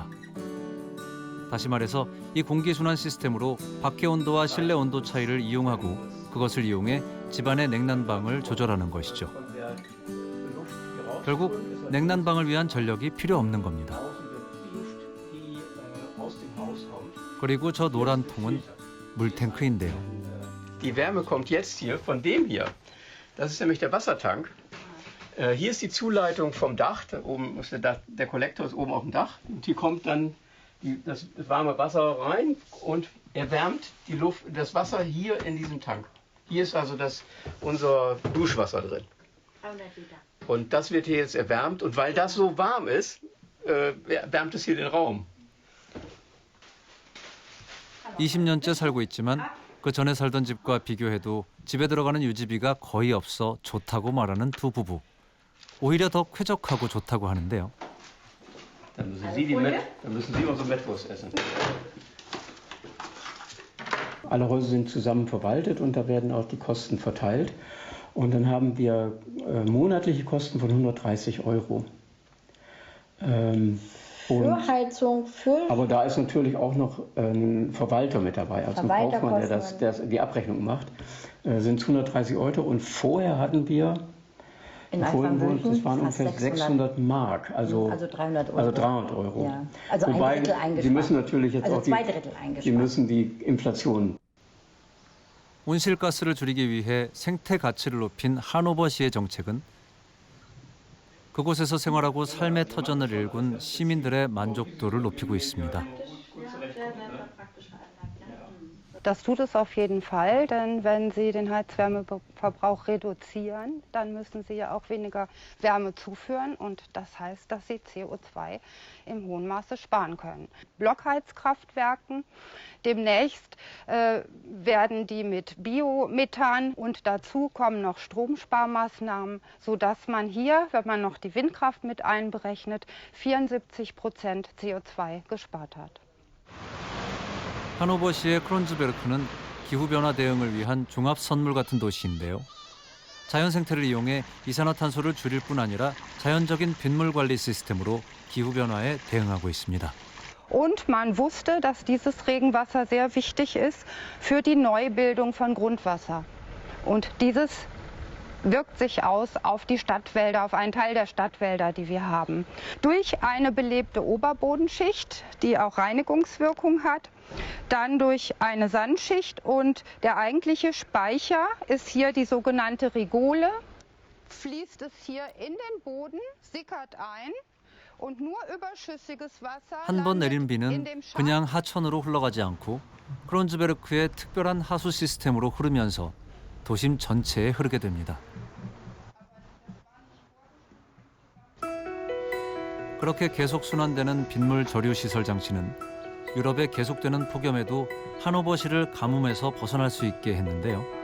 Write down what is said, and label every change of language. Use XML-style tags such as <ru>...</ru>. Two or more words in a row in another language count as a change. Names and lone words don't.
<ko>다시 말해서 이 공기순환 시스템으로 밖의 온도와 실내 온도 차이를 이용하고 그것을 이용해 집안의 냉난방을 조절하는 것이죠. 결국 냉난방을 위한 전력이 필요 없는 겁니다. 그리고 저 노란 통은 물탱크인데요.</ko> <de>Die Wärme kommt jetzt hier von dem hier. Das ist nämlich der Wassertank. Hier ist die Zuleitung vom Dach. Da oben ist der Kollektor ist oben auf dem Dach. Und hier kommt dann das warme Wasser rein und erwärmt das Wasser hier in diesem Tank. Hier ist also unser Duschwasser drin. Und das wird hier jetzt erwärmt. Und weil das so warm ist, wärmt es hier den Raum.</de> <ko>20년째 살고 있지만 그 전에 살던 집과 비교해도 집에 들어가는 유지비가 거의 없어 좋다고 말하는 두 부부. 오히려 더 쾌적하고 좋다고 하는데요.</ko> <de>Dann müssen Sie unsere Mettwurst essen. Alle Häuser sind zusammen verwaltet und da werden auch die Kosten verteilt. Und dann haben wir monatliche Kosten von 130 €. Für Heizung, für... Aber da ist natürlich auch noch ein Verwalter mit dabei, also ein Kaufmann, der die Abrechnung macht. Sind 130 € und vorher hatten wir, das waren ungefähr 600 Mark, also 300 €. Also 300 €. Ja. Also Wobei, ein Drittel eingespart. Sie müssen natürlich jetzt also auch 2 Drittel eingespart. Sie müssen die Inflation.</de> <ko>온실가스를 줄이기 위해 생태 가치를 높인 하노버시의 정책은 그곳에서 생활하고 삶의 터전을 일군 시민들의 만족도를 높이고 있습니다.</ko> <de>Das tut es auf jeden Fall, denn wenn Sie den Heizwärmeverbrauch reduzieren, dann müssen Sie ja auch weniger Wärme zuführen und das heißt, dass Sie CO2 im hohen Maße sparen können. Blockheizkraftwerken, demnächst werden die mit Biomethan und dazu kommen noch Stromsparmaßnahmen, sodass man hier, wenn man noch die Windkraft mit einberechnet, 74% CO2 gespart hat.</de> <ko>하노버시의 크론즈베르크는 기후변화 대응을 위한 종합 선물 같은 도시인데요. 자연 생태를 이용해 이산화탄소를 줄일 뿐 아니라 자연적인 빗물 관리 시스템으로 기후변화에 대응하고 있습니다.</ko> <de>Und man wusste, dass dieses Regenwasser sehr wichtig ist für die Neubildung von Grundwasser. Und dieses wirkt sich aus auf die Stadtwälder, auf einen Teil der Stadtwälder, die wir haben. Durch eine belebte Oberbodenschicht, die auch Reinigungswirkung hat, dann durch eine Sandschicht und der eigentliche Speicher ist hier die sogenannte Rigole. Fließt es hier in den Boden, sickert ein und nur überschüssiges Wasser</de> <ko>한 번 내린</ko> <de>landet in</de> <ko>비는</ko> <de>dem Schacht.</de> <ko>그냥 하천으로 흘러가지 않고 크론즈베르크의 특별한 하수 시스템으로 흐르면서 도심 전체에 흐르게 됩니다. 그렇게 계속 순환되는 빗물 저류 시설 장치는 유럽의 계속되는 폭염에도 하노버시를 가뭄에서 벗어날 수 있게 했는데요.</ko>